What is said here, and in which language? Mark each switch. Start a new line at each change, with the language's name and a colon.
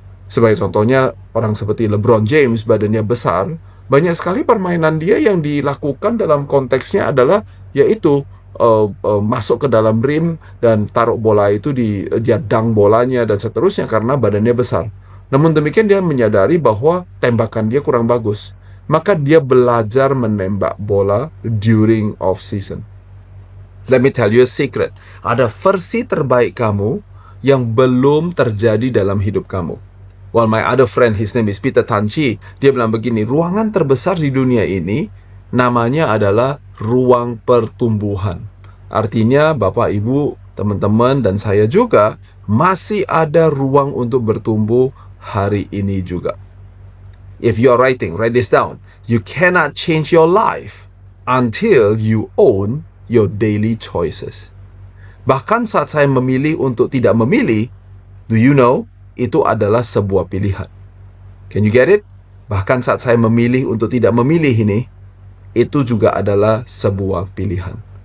Indonesian: Sebagai contohnya, orang seperti LeBron James, badannya besar, banyak sekali permainan dia yang dilakukan dalam konteksnya adalah yaitu masuk ke dalam rim dan taruh bola itu dia dunk bolanya dan seterusnya karena badannya besar. Namun demikian dia menyadari bahwa tembakan dia kurang bagus. Maka dia belajar menembak bola
English: during off season. Let me tell you a secret.
Indonesian: Ada versi terbaik kamu yang belum terjadi dalam hidup kamu.
English: Well, my other friend, his name is Peter Tan Chi,
Indonesian: dia bilang begini, ruangan terbesar di dunia ini namanya adalah ruang pertumbuhan. Artinya, Bapak, Ibu, teman-teman, dan saya juga masih ada ruang untuk bertumbuh hari ini juga.
English: If you're writing, write this down. You cannot change your life until you own your daily choices.
Indonesian: Bahkan saat saya memilih untuk tidak memilih,
English: do you know,
Indonesian: itu adalah sebuah pilihan.
English: Can you get it?
Indonesian: Bahkan saat saya memilih untuk tidak memilih ini, itu juga adalah sebuah pilihan.